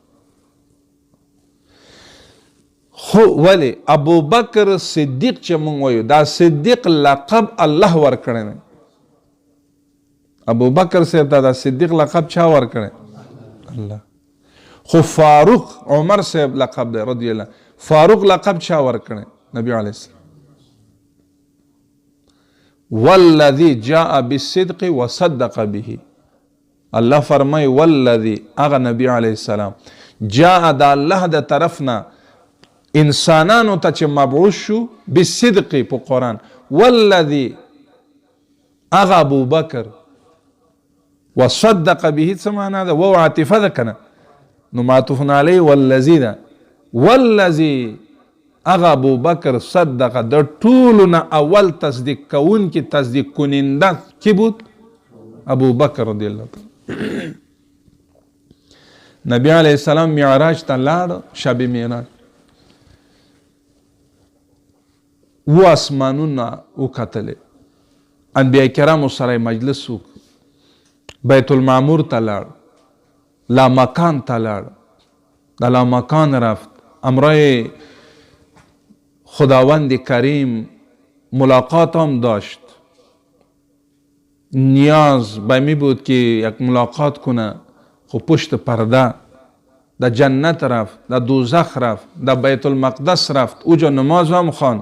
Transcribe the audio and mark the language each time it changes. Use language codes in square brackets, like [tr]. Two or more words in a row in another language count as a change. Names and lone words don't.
[ps] خو ولی ابوبکر صدیق چې مونږ وایو دا صدیق لقب الله ورکړی دی. ابوبکر صاحب ته دا صدیق لقب چا ورکړی؟ الله. خو فاروق عمر صاحب لقب دی [ar] رضی الله. [ps] فاروق لقب چا ورکړی؟ [ar] نبی علیه السلام. والذی جاء بالصدق وصدق به. [ps] الله فرمای والذی، هغه [ar] نبی علیه السلام [ps] جاء د الله د طرفنا انسانانو ته چې مبعوث شو بالصدق په قرآن. والذی هغه ابوبکر وصدق به څه معنا ده؟ وو عاطفه ده کنه، نو [ar] معطوف علیه والذی [ps] ده. والذی هغه ابوبکر صدق، د ټولو نه اول تصدیق کوونکی [fa] تصدیق کننده کی بود؟ [ps] ابوبکر [ar] رضی الله تعالی. نبی علیه السلام [ps] معراج ته لاړ، [fa] شب معراج [ps] و اسمانونه وکتلې، انبیاء کرامو سره مجلس وکړ، بیت المعمور ته لاړ، لامکان ته لاړ، د لامکان [fa] رفت، امرای خداوند کریم ملاقات هم داشت. نیاز به می بود که یک ملاقات کنه، خب پشت پرده در جنت رفت، در دوزخ رفت، در بیت المقدس رفت، اوجا نماز هم خواند.